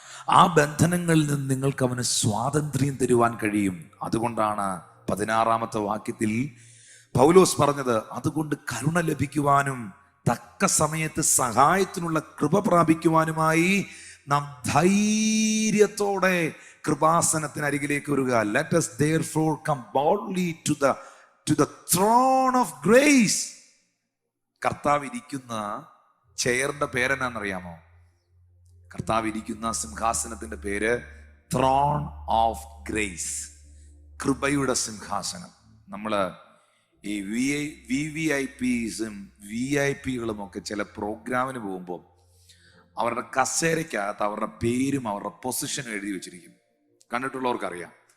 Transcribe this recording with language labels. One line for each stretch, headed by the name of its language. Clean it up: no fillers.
Malayalam: ആ ബന്ധനങ്ങളിൽ നിന്ന് നിങ്ങൾക്ക് അവന് സ്വാതന്ത്ര്യം തരുവാൻ കഴിയും. അതുകൊണ്ടാണ് 16-ാമത്തെ വാക്യത്തിൽ പൗലോസ് പറഞ്ഞത്, അതുകൊണ്ട് കരുണ ലഭിക്കുവാനും തക്ക സമയത്ത് സഹായത്തിനുള്ള കൃപ പ്രാപിക്കുവാനുമായി നാം ധൈര്യത്തോടെ കൃപാസനത്തിനരികിലേക്ക് വരിക.
English: Let us therefore come boldly to the throne of grace.
Malayalam: കർത്താവ് ഇരിക്കുന്ന ചെയറിന്റെ പേരെന്നാണെന്നറിയാമോ? കർത്താവ് ഇരിക്കുന്ന സിംഹാസനത്തിന്റെ പേര്
English: throne of grace,
Malayalam: കൃപയുടെ സിംഹാസനം. നമ്മള് ഈ VVIPസും VIP കളും ഒക്കെ ചില പ്രോഗ്രാമിന് പോകുമ്പോൾ അവരുടെ കസേരയ്ക്കകത്ത് അവരുടെ പേരും അവരുടെ പൊസിഷനും എഴുതി വെച്ചിരിക്കും. കണ്ടിട്ടുള്ളവർക്കറിയാം.